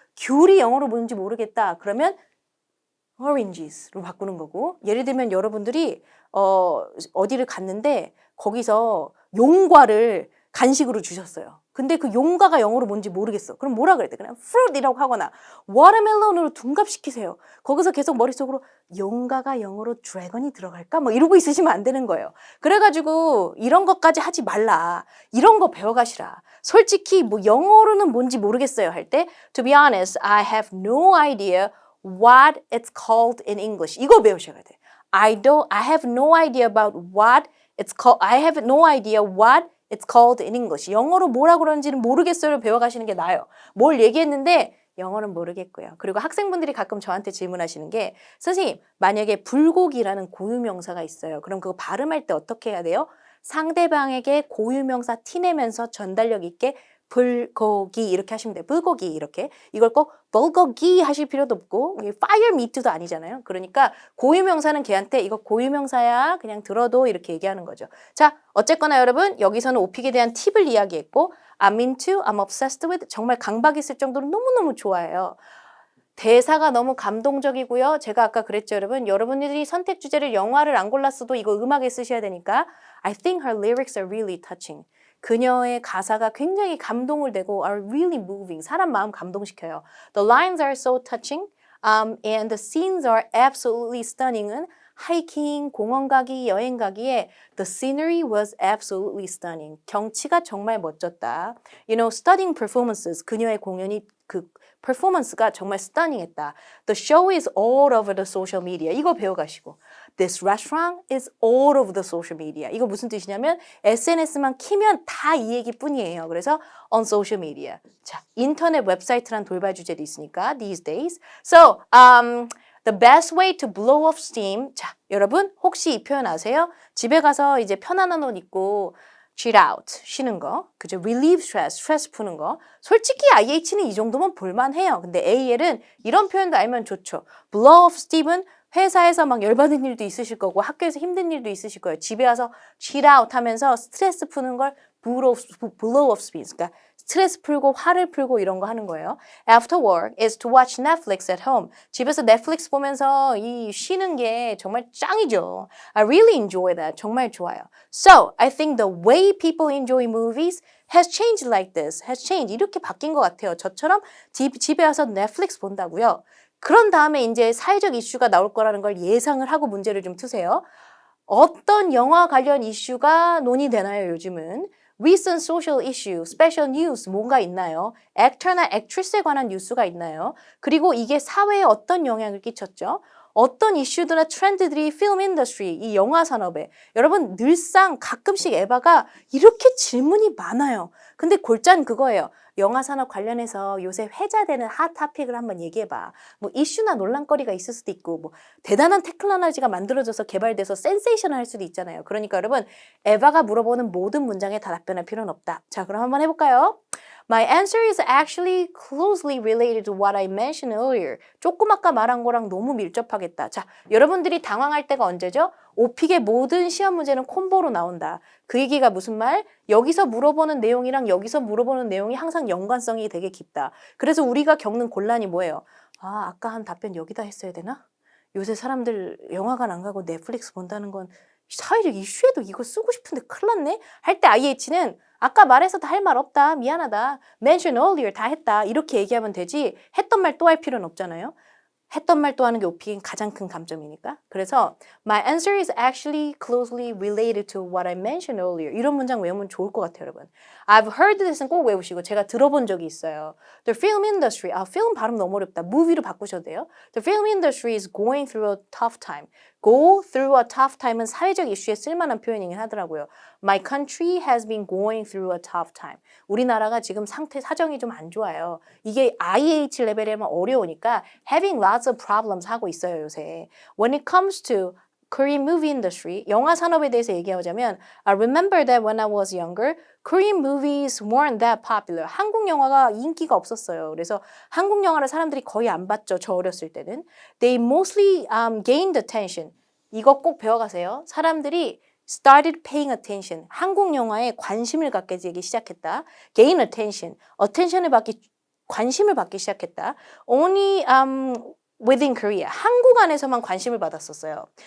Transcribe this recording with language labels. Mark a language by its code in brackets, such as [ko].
[ko] 귤이 영어로 뭔지 모르겠다. 그러면 oranges로 바꾸는 거고 예를 들면 여러분들이 어디를 갔는데 거기서 용과를 간식으로 주셨어요. 근데 그 용과가 영어로 뭔지 모르겠어. 그럼 뭐라 그래야 돼? 그냥 fruit이라고 하거나 watermelon으로 둔갑시키세요. 거기서 계속 머릿속으로 용과가 영어로 dragon이 들어갈까? 뭐 이러고 있으시면 안 되는 거예요. 그래가지고 이런 것까지 하지 말라. 이런 거 배워가시라. 솔직히 뭐 영어로는 뭔지 모르겠어요 할 때 [en] to be honest, I have no idea what it's called in English. [ko] 이거 배우셔야 돼. [en] I have no idea about what it's called. I have no idea what it's called in English. [ko] 영어로 뭐라 그러는지는 모르겠어요를 배워가시는 게 나아요. 뭘 얘기했는데 영어는 모르겠고요. 그리고 학생분들이 가끔 저한테 질문하시는 게 선생님 만약에 불고기라는 고유명사가 있어요. 그럼 그거 발음할 때 어떻게 해야 돼요? 상대방에게 고유명사 티내면서 전달력 있게 불고기 이렇게 하시면 돼요. 불고기 이렇게. 이걸 꼭 불고기 하실 필요도 없고 fire meat도 아니잖아요. 그러니까 고유명사는 걔한테 이거 고유명사야 그냥 들어도 이렇게 얘기하는 거죠. 자 어쨌거나 여러분 여기서는 오픽에 대한 팁을 이야기했고 [en] I'm into, I'm obsessed with [ko] 정말 강박 있을 정도로 너무너무 좋아해요. 대사가 너무 감동적이고요. 제가 아까 그랬죠 여러분. 여러분들이 선택 주제를 영화를 안 골랐어도 이거 음악에 쓰셔야 되니까 [en] I think her lyrics are really touching. [ko] 그녀의 가사가 굉장히 감동을 내고 [en] are really moving. [ko] 사람 마음 감동시켜요. [en] The lines are so touching and the scenes are absolutely stunning은 [ko] 하이킹, 공원 가기, 여행 가기에 [en] the scenery was absolutely stunning. [ko] 경치가 정말 멋졌다. [en] You know, stunning performances. [ko] 그녀의 공연이 그 performance가 정말 stunning했다. [en] The show is all over the social media. [ko] 이거 배워가시고. [en] This restaurant is all over the social media. [ko] 이거 무슨 뜻이냐면 SNS만 키면 다 이 얘기뿐이에요. 그래서 [en] on social media. [ko] 자, 인터넷 웹사이트란 돌발 주제도 있으니까 [en] these days. So, the best way to blow off steam. [ko] 자, 여러분 혹시 이 표현 아세요? 집에 가서 이제 편안한 옷 입고 chill out, 쉬는 거. 그죠? relieve stress, 스트레스 푸는 거. 솔직히 IH는 이 정도면 볼만해요. 근데 AL은 이런 표현도 알면 좋죠. blow off steam은 회사에서 막 열받은 일도 있으실 거고 학교에서 힘든 일도 있으실 거예요. 집에 와서 chill out 하면서 스트레스 푸는 걸 blow off steam. 그러니까 스트레스 풀고 화를 풀고 이런 거 하는 거예요. [en] After work is to watch Netflix at home. [ko] 집에서 넷플릭스 보면서 이 쉬는 게 정말 짱이죠. [en] I really enjoy that. [ko] 정말 좋아요. [en] So, I think the way people enjoy movies has changed like this. has changed. [ko] 이렇게 바뀐 것 같아요. 저처럼 집에 와서 넷플릭스 본다고요. 그런 다음에 이제 사회적 이슈가 나올 거라는 걸 예상을 하고 문제를 좀 투세요. 어떤 영화 관련 이슈가 논의되나요, 요즘은? [en] Recent social issue, special news [ko] 뭔가 있나요? 액터나 액트리스에 관한 뉴스가 있나요? 그리고 이게 사회에 어떤 영향을 끼쳤죠? 어떤 이슈들이나 트렌드들이 필름 인더스트리, 이 영화 산업에 여러분 늘상 가끔씩 에바가 이렇게 질문이 많아요. 근데 골자는 그거예요. 영화 산업 관련해서 요새 회자되는 핫 토픽을 한번 얘기해봐. 뭐 이슈나 논란거리가 있을 수도 있고 뭐 대단한 테크놀로지가 만들어져서 개발돼서 센세이션할 수도 있잖아요. 그러니까 여러분 에바가 물어보는 모든 문장에 다 답변할 필요는 없다. 자, 그럼 한번 해볼까요? [en] My answer is actually closely related to what I mentioned earlier. [ko] 조금 아까 말한 거랑 너무 밀접하겠다. 자, 여러분들이 당황할 때가 언제죠? 오픽의 모든 시험 문제는 콤보로 나온다. 그 얘기가 무슨 말? 여기서 물어보는 내용이랑 여기서 물어보는 내용이 항상 연관성이 되게 깊다. 그래서 우리가 겪는 곤란이 뭐예요? 아, 아까 한 답변 여기다 했어야 되나? 요새 사람들 영화관 안 가고 넷플릭스 본다는 건 사회적 이슈에도 이거 쓰고 싶은데 큰일 났네? 할 때 IH는 아까 말해서 다 할 말 없다. 미안하다. mention earlier 다 했다. 이렇게 얘기하면 되지 했던 말 또 할 필요는 없잖아요. 했던 말 또 하는 게 오픽의 가장 큰 감점이니까. 그래서 [en] my answer is actually closely related to what I mentioned earlier. [ko] 이런 문장 외우면 좋을 것 같아요, 여러분. [en] I've heard this [ko] 는 꼭 외우시고 제가 들어본 적이 있어요. [en] The film industry. [ko] 아, film 발음 너무 어렵다. movie로 바꾸셔도 돼요. [en] The film industry is going through a tough time. Go through a tough time [ko] 은 사회적 이슈에 쓸만한 표현이긴 하더라고요. [en] My country has been going through a tough time. [ko] 우리나라가 지금 사정이 좀 안 좋아요. 이게 IH 레벨이면 어려우니까 [en] having lots of problems [ko] 하고 있어요, 요새. [en] When it comes to Korean movie industry, [ko] 영화 산업에 대해서 얘기하자면 [en] I remember that when I was younger, Korean movies weren't that popular. [ko] 한국 영화가 인기가 없었어요. 그래서 한국 영화를 사람들이 거의 안 봤죠. 저 어렸을 때는. [en] They mostly gained attention. [ko] 이거 꼭 배워가세요. 사람들이 [en] started paying attention. [ko] 한국 영화에 관심을 갖게 되기 시작했다. [en] gain attention. [ko] attention을 받기, 관심을 받기 시작했다. [en] only within Korea. [ko] 한국 안에서만 관심을 받았었어요.